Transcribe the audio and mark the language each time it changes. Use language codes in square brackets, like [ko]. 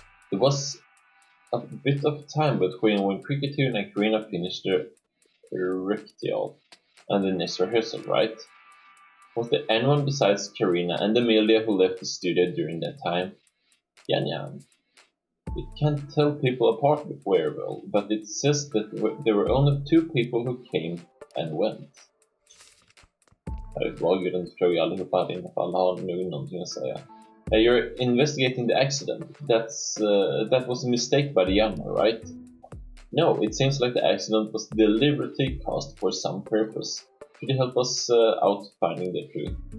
[en] There was a bit of time between when Cricketoon and Karina finished their recital and the next rehearsal, right? Was there anyone besides Karina and Amelia who left the studio during that time? Yan. It can't tell people apart very well, but it says that there were only 2 people who came and went. [sv] Jag var ju inte fråga allihopa här inne, för alla har nog någonting att säga. [en] You're investigating the accident. That was a mistake by the Yanma, right? No, it seems like the accident was deliberately caused for some purpose. Could you help us out finding the truth?